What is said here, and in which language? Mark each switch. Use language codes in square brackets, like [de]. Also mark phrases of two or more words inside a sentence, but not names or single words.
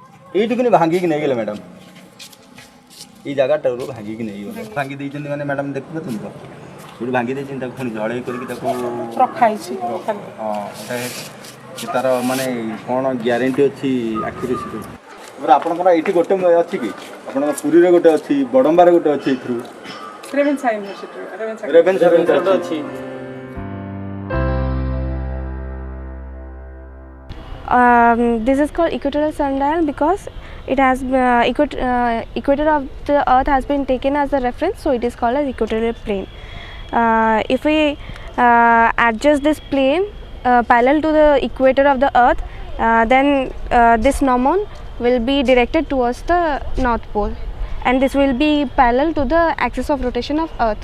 [or] এইটুকুনি ভাଙ୍ଗিକି ନେଇଗଲେ ମ୍ୟାଡ଼ାମ୍ ଏଇ ଜାଗାଟାରୁ ଭାଙ୍ଗିକି ନେଇଗଲେ ଭାଙ୍ଗି ଦେଇଛନ୍ତି ମାନେ ମ୍ୟାଡ଼ାମ୍ ଦେଖୁଛନ୍ତି ତ ଏଇଠି ଭାଙ୍ଗି ଦେଇଛନ୍ତି ତାକୁ ପୁଣି ଜଳେଇ କରିକି ତାକୁ ରଖା ହେଇଛି ହଁ ତାର ମାନେ କ'ଣ ଗ୍ୟାରେଣ୍ଟି ଅଛି ଆକ୍ୟୁରେସିର ତାପରେ ଆପଣଙ୍କର ଏଇଠି ଗୋଟେ ଅଛି କି ଆପଣଙ୍କ ପୁରୀରେ ଗୋଟେ ଅଛି ବଡ଼ମ୍ବାରେ ଗୋଟେ ଅଛି ଏଇଥିରୁ ରେଭେନ୍ସା ୟୁନିଭର୍ସିଟି ରେଭେନ୍ସା ଅଛି [en] This is called equatorial sundial because it has equator of the earth has been taken as a reference, so it is called as equatorial plane. If we adjust this plane parallel to the equator of the earth, then this gnomon will be directed towards the north pole, and this will be parallel to the axis of rotation of earth.